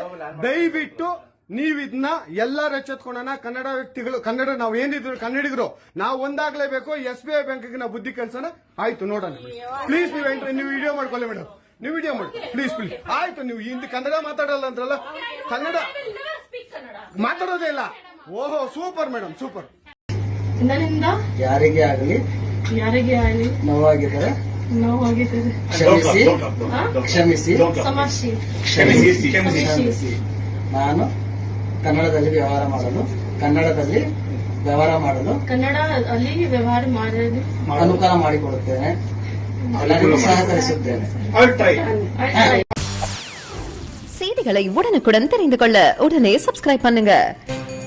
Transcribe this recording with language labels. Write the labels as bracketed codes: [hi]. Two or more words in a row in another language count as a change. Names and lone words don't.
[kn] ದಯವಿಟ್ಟು ನೀವು ಇದನ್ನ ಎಲ್ಲರೂ ಎಚ್ಚೆತ್ಕೊಳ್ಳೋಣ. ಕನ್ನಡ ವ್ಯಕ್ತಿಗಳು, ಕನ್ನಡ ನಾವು ಏನಿದ್ರು ಕನ್ನಡಿಗರು ನಾವು ಒಂದಾಗ್ಲೇಬೇಕು. SBI ಬ್ಯಾಂಕ್ಗೆ ನಾವು ಬುದ್ಧಿ ಕಲ್ಸೋಣ. ಆಯ್ತು ನೋಡೋಣ ಪ್ಲೀಸ್. ನೀವು ವಿಡಿಯೋ ಮಾಡ್ಕೊಳ್ಳಿ ಮೇಡಮ್, ನೀವು ವಿಡಿಯೋ ಮಾಡಿ [en] please please. [kn] ಆಯ್ತು, ನೀವು ಹಿಂದಿ ಕನ್ನಡ ಮಾತಾಡಲ್ಲ ಅಂದ್ರಲ್ಲ, ಕನ್ನಡ [en] I will never speak Kannada. [kn] ಮಾತಾಡೋದೇ ಇಲ್ಲ. ಓಹೋ [en] super madam, [kn] ಸೂಪರ್. ನನ್ನಿಂದ ಯಾರಿಗೆ ಆಗಲಿ ಯಾರಿಗೆ ಆಗಲಿ ನೋವಾಗಿದ್ದರೆ ನೋವಾಗಿದ್ದರೆ ಕ್ಷಮಿಸಿ, ಕ್ಷಮಿಸಿ, ಸಮರ್ಶಿ ಕ್ಷಮಿಸಿ. ನಾನು ಕನ್ನಡದಲ್ಲಿ ವ್ಯವಹಾರ ಮಾಡಲು ಕನ್ನಡ ಅಲ್ಲಿ ವ್ಯವಹಾರ ಮಾಡಲು ಅನುಕೂಲ ಮಾಡಿಕೊಡುತ್ತೇನೆ, ಎಲ್ಲರಿಗೂ ಸಹಕರಿಸುತ್ತೇನೆ. [ta] செய்திகளை உடனுக்குடன் தெரிந்து கொள்ள உடனே சப்ஸ்கிரைப் பண்ணுங்க.